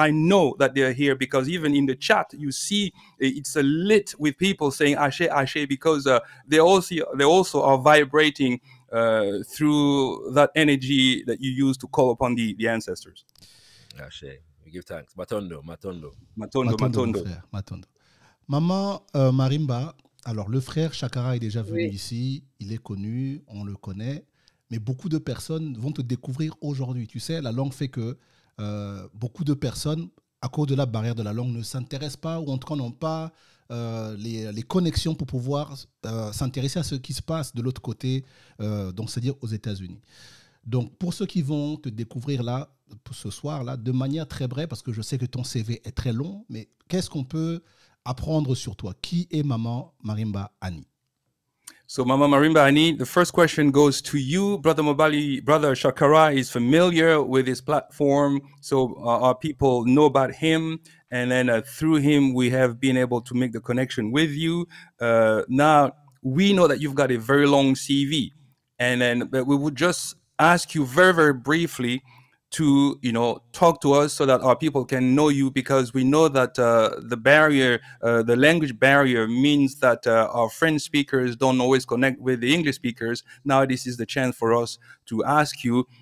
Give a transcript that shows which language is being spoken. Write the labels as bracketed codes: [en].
[en] I know that they're here because even in the chat, you see it's lit with people saying Ashe, Ashe, because they also are vibrating through that energy that you use to call upon the ancestors. Ashe, we give thanks. Matondo. [fr] Frère, Matondo. Maman Marimba, alors le frère Shakara est déjà venu ici, il est connu, on le connaît, mais beaucoup de personnes vont te découvrir aujourd'hui. Tu sais, la langue fait que beaucoup de personnes, à cause de la barrière de la langue, ne s'intéressent pas ou en tout cas n'ont pas les connexions pour pouvoir s'intéresser à ce qui se passe de l'autre côté, donc c'est-à-dire aux États-Unis. Donc pour ceux qui vont te découvrir là, ce soir-là, de manière très brève, parce que je sais que ton CV est très long, mais qu'est-ce qu'on peut apprendre sur toi? Qui est Maman Marimba Annie? [en] So Mama Marimba Annie, the first question goes to you. Brother Shakara is familiar with his platform, so our people know about him, and then through him we have been able to make the connection with you. Now we know that you've got a very long CV, and then but we would just ask you very, very briefly to talk to us so that our people can know you, because we know that the barrier, the language barrier, means that our French speakers don't always connect with the English speakers. Now this is the chance for us to ask you